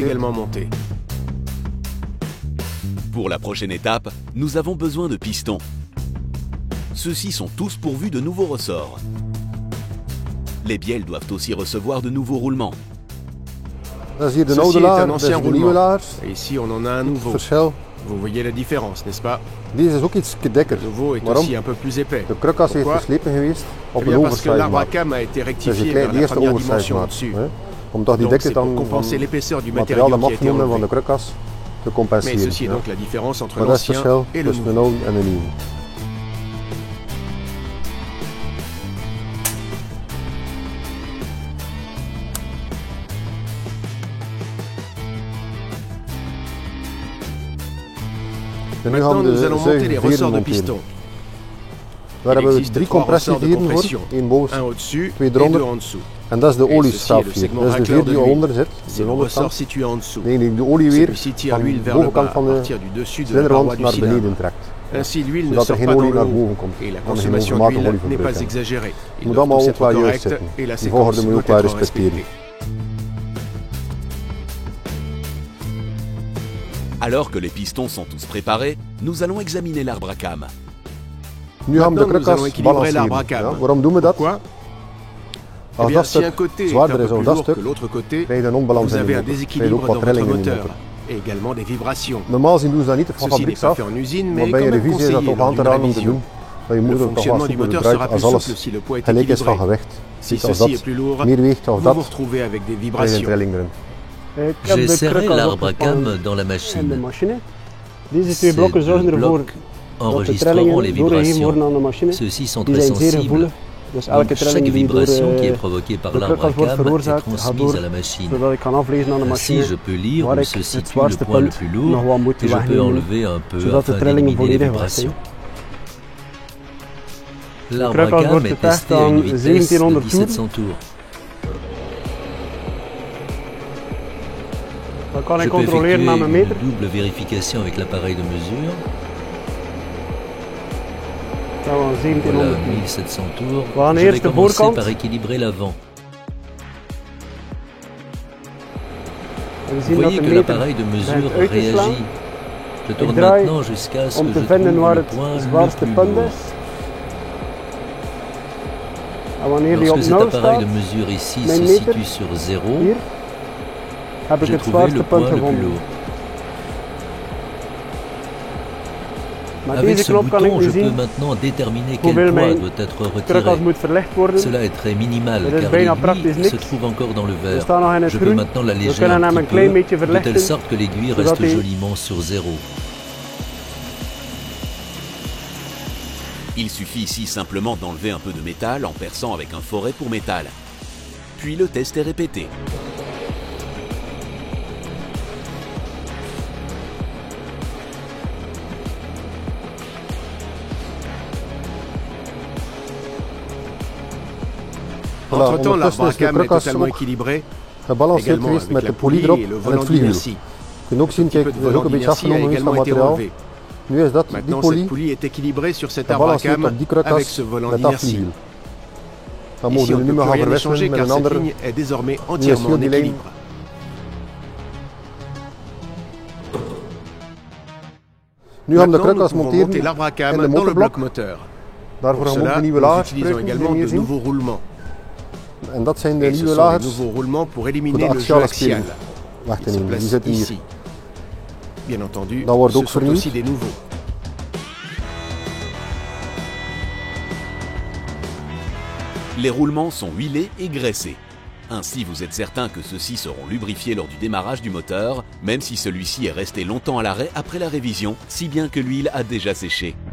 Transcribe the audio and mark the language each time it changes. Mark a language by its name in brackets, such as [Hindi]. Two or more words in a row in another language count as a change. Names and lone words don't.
[French] également monté. Pour la prochaine étape, nous avons besoin de pistons. Ceux-ci sont tous pourvus de nouveaux ressorts. Les bielles doivent aussi recevoir de nouveaux roulements. [Dutch] Dat is hier de [French] Ceci [Dutch] oude [French] est [Dutch] laar, [French] un [Dutch] dat is [French] ancien [Dutch] de nieuwe [French] roulement. [Dutch] laars. [French] Et ici, on en a un [Dutch] Het [French] nouveau. [Dutch] verschil. [French] Vous voyez la différence, n'est-ce pas? [Dutch] Deze is ook iets dikker. [French] Le nouveau est [Dutch] Waarom? [French] aussi un peu plus épais. [Dutch] De krukas heeft [French] Pourquoi? [Dutch] geslepen geweest [French] Eh [Dutch] op [French] bien [Dutch] een [French] parce que [Dutch] oversize maat. [French] l'Arbacam a été [Dutch] Dat is [French] rectifié [Dutch] de [French] vers la [Dutch] eerste [French] première [Dutch] oversize [French] dimension [Dutch] maat. [French] au-dessus. [Dutch] Hè. Omdat die [French] Donc [Dutch] dikte [French] c'est pour [Dutch] dan [French] compenser l'épaisseur du [Dutch] materiaal [French] matériau [Dutch] dat [French] qui a été [Dutch] afgenomen van de [French] enlevé. [Dutch] krukas te [French] Mais [Dutch] compenseren. [French] ceci est [Dutch] Ja. [French] donc la différence entre [Dutch] Maar dat is het [French] l'ancien [Dutch] verschil [French] et le [Dutch] tussen de [French] nouveau. [Dutch] oude en de nieuwe. En nu gaan [French] Maintenant, [Dutch] we [French] nous [Dutch] de [French] allons monter les [Dutch] zuigerveren [French] ressorts de [Dutch] monteren. [French] piston. [Dutch] Daar [French] Il [Dutch] hebben we [French] existe [Dutch] 3 [French] trois ressorts de [Dutch] compressieveren voor. [French] compression. [Dutch] Eén boven [French] Un au-dessus [Dutch] twee [French] et deux [Dutch] eronder. [French] en dessous. [Dutch] En dat is de [French] Et ceci est [Dutch] oliestraaf [French] le [Dutch] hier. [French] segment [Dutch] Dat is de [French] racleur [Dutch] veer [French] de [Dutch] die [French] l'huile. [Dutch] onder zit. [French] C'est [Dutch] De [French] le [Dutch] onderkant. [French] ressort situé en dessous. [Dutch] Nee, die de olie weer [French] Celui-ci tire [Dutch] van [French] l'huile [Dutch] de [French] vers le bas [Dutch] bovenkant [French] à [Dutch] van de [French] partir du dessus de la paroi [Dutch] cilinderwand [French] du [Dutch] naar [French] cylindre. [Dutch] beneden trekt. [French] Ainsi, l'huile ne [Dutch] Zodat er [French] sort [Dutch] geen [French] pas dans [Dutch] olie [French] le [Dutch] naar [French] haut [Dutch] boven komt. [French] et la [Dutch] Dan geen [French] consommation [Dutch] overmatig [French] d'huile n'est [Dutch] olieverbruik [French] pas [Dutch] hebben. [French] exagérée. [Dutch] Het [French] Ils [Dutch] moet [French] doivent [Dutch] allemaal [French] tous [Dutch] ook [French] être [Dutch] wel juist [French] corrects [Dutch] zitten. [French] et la [Dutch] Die volgorde [French] séquence [Dutch] moet je ook [French] doit [Dutch] wel [French] être [Dutch] respecteren. [French] respectée. Alors que les pistons sont tous préparés, nous allons examiner l'Arbacam. [Dutch] Nu gaan we de [French] Maintenant, nous allons [Dutch] krukas [French] équilibrer [Dutch] balanceren. [French] l'Arbacam. [Dutch] Ja, waarom doen we dat? [French] Pourquoi? Eh [Dutch] Als [French] bien, [Dutch] dat [French] si un [Dutch] stuk [French] côté est un [Dutch] zwaarder [French] peu [Dutch] is dan [French] plus [Dutch] dat [French] lourd que [Dutch] stuk, [French] l'autre côté, [Dutch] krijg je een onbalans [French] vous [Dutch] in de [French] avez un [Dutch] motor. Krijg je [French] déséquilibre [Dutch] ook wat [French] dans votre [Dutch] trillingen in de [French] moteur [Dutch] motor. [French] et également des vibrations. [Dutch] Normaal gezien doen ze dat niet van [French] Ceci n'est [Dutch] fabrieks [French] pas [Dutch] af, [French] fait en usine, [Dutch] maar [French] mais [Dutch] bij [French] quand [Dutch] een [French] même [Dutch] revisie is dat [French] conseillé [Dutch] toch aan [French] lors [Dutch] te [French] d'une [Dutch] raden om te [French] révision. [Dutch] doen. Dat je [French] Le [Dutch] motor toch wel [French] fonctionnement du [Dutch] super [French] moteur [Dutch] gebruikt [French] sera [Dutch] als [French] plus [Dutch] alles [French] souple si le poids est [Dutch] gelijk is van [French] équilibré. [Dutch] gewicht. [French] Si [Dutch] Ziet als [French] ceci [Dutch] dat [French] est plus lourd, [Dutch] meer weegt als [French] vous vous [Dutch] dat, [French] retrouvez avec des [Dutch] krijg je een [French] vibrations. [Dutch] trilling erin. [French] J'ai serré l'Arbacam dans la machine. [Dutch] Deze [French] Ces [Dutch] twee blokken [French] deux [Dutch] zorgen ervoor [French] blocs [Dutch] dat de [French] enregistreront les [Dutch] trillingen doorgegeven worden [French] vibrations. [Dutch] aan de machine. [French] Ceux-ci sont [Dutch] Die [French] très [Dutch] zijn zeer [French] sensibles. [Dutch] gevoelig. Dus [French] Donc, [Dutch] elke [French] chaque [Dutch] trilling die door [French] vibration qui est provoquée par [Dutch] de krukas wordt [French] l'Arbacam est [Dutch] veroorzaakt, gaat [French] transmise [Dutch] door, [French] à la machine. [Dutch] zodat ik kan aflezen aan de [French] Ainsi, [Dutch] machine [French] je peux lire [Dutch] waar [French] où [Dutch] ik [French] se [Dutch] het [French] situe le [Dutch] zwaarste [French] point le [Dutch] punt [French] plus [Dutch] nog [French] lourd [Dutch] wat moet [French] et je peux [Dutch] wegnemen, [French] enlever un peu [Dutch] zodat de [French] afin [Dutch] trillingen [French] d'éliminer les [Dutch] volledig weg zijn. [French] vibrations. [Dutch] krukas [French] L'Arbacam [Dutch] wordt [French] est [Dutch] getest [French] testé à une [Dutch] aan [French] vitesse de [Dutch] 1700 toeren. [French] 1700 tours. [Dutch] Dan kan [French] Je [Dutch] ik [French] peux [Dutch] controleren [French] effectuer [Dutch] aan mijn [French] une [Dutch] meter. [French] double vérification avec l'appareil de mesure. [Dutch] Dat was [French] Voilà, [Dutch] 1700 toeren. [French] 1700 tours. [Dutch] We gaan [French] Je vais [Dutch] eerst de [French] commencer [Dutch] voorkant. [French] par équilibrer l'avant. [Dutch] En we [French] Vous [Dutch] zien dat [French] voyez [Dutch] de [French] que [Dutch] meter [French] l'appareil de mesure [Dutch] begint uit te slaan. [French] réagit Je tourne [Dutch] draai [French] maintenant jusqu'à ce [Dutch] om [French] que [Dutch] te [French] je [Dutch] vinden [French] trouve [Dutch] waar [French] le [Dutch] het [French] point [Dutch] zwaarste [French] le plus [Dutch] punt [French] lourd. [Dutch] is. En wanneer die op [French] Lorsque cet [Dutch] 0 [French] appareil [Dutch] staat, [French] de mesure ici [Dutch] mijn [French] se [Dutch] meter, [French] situe sur 0, [Dutch] hier, heb ik [French] j'ai [Dutch] het [French] trouvé [Dutch] zwaarste [French] le [Dutch] punt [French] point le plus [Dutch] gevonden. [French] lourd. [Dutch] Met [French] Avec [Dutch] deze [French] ce [Dutch] knop kan ik [French] bouton, [Dutch] nu [French] je peux [Dutch] zien [French] maintenant déterminer quel [Dutch] hoeveel [French] poids [Dutch] mijn [French] doit être [Dutch] trucas [French] retiré. [Dutch] moet verlicht worden. [French] Cela est très minimal [Dutch] Het is [French] car [Dutch] bijna praktisch [French] l'aiguille se [Dutch] niks. [French] trouve encore dans le [Dutch] We [French] verre. [Dutch] staan nog in het [French] Je peux [Dutch] groen. [French] maintenant [Dutch] We [French] l'alléger [Dutch] kunnen [French] un [Dutch] hem [French] petit [Dutch] een klein [French] peu, [Dutch] beetje [French] de telle [Dutch] verlichten, [French] sorte que l'aiguille [Dutch] zodat [French] reste [Dutch] hij [French] joliment sur 0. Il suffit ici simplement d'enlever un peu de métal en perçant avec un forêt pour métal. Puis le test est répété. Entre-temps, [Dutch] ondertussen [French] l'arbre à [Dutch] is de [French] cam est [Dutch] krukas [French] totalement [Dutch] ook [French] équilibré, [Dutch] gebalanceerd [French] également [Dutch] geweest [French] avec [Dutch] met [French] la [Dutch] de polie [French] poulie [Dutch] erop [French] et le [Dutch] en [French] volant [Dutch] het vliewiel. [French] d'inertie. [Dutch] Je kunt ook zien, [French] Un petit [Dutch] kijk, [French] peu de [Dutch] er is ook [French] volant [Dutch] een beetje [French] d'inertie a [Dutch] afgenomen geweest van [French] également été [Dutch] materiaal. [French] enlevé. [Dutch] Nu is dat, die [French] Maintenant, cette [Dutch] polie, [French] poulie est équilibrée sur cet arbre à [Dutch] gebalanceerd [French] cam [Dutch] op die krukas [French] avec ce volant [Dutch] met dat [French] d'inertie. [Dutch] vliewiel. Dan [French] Ici, [Dutch] mogen [French] on [Dutch] we [French] ne [Dutch] nu [French] peut [Dutch] meer [French] plus [Dutch] gaan [French] rien [Dutch] verwisselen [French] échanger [Dutch] met [French] car [Dutch] een [French] cette [Dutch] andere. [French] ligne est désormais [Dutch] Nu is [French] entièrement [Dutch] heel [French] en [Dutch] die lijn. [French] équilibre. [Dutch] Nu gaan we de [French] Maintenant, nous [Dutch] krukas [French] pouvons [Dutch] monteren [French] monter l'arbre à [Dutch] in [French] cam [Dutch] de [French] dans le bloc [Dutch] motorblok. [French] moteur. [Dutch] Daarvoor [French] Pour [Dutch] gaan we ook [French] cela, [Dutch] de nieuwe [French] nous [Dutch] lagen [French] utilisons [Dutch] gebruiken, die [French] également [Dutch] we hier [French] de [Dutch] zien. [French] nouveaux roulements. [Dutch] En dat zijn de [French] Et ce [Dutch] nieuwe [French] sont les [Dutch] lagers [French] nouveaux roulements pour [Dutch] voor de [French] éliminer le jeu [Dutch] axiale [French] axial. [Dutch] speling weg te [French] Ils se [Dutch] nemen. Die [French] placent [Dutch] zitten hier. [French] ici. Bien entendu, [Dutch] Dan wordt [French] ce [Dutch] ook [French] sont [Dutch] vernieuwd. [French] aussi des nouveaux. Les roulements sont huilés et graissés. Ainsi, vous êtes certain que ceux-ci seront lubrifiés lors du démarrage du moteur, même si celui-ci est resté longtemps à l'arrêt après la révision, si bien que l'huile a déjà séché.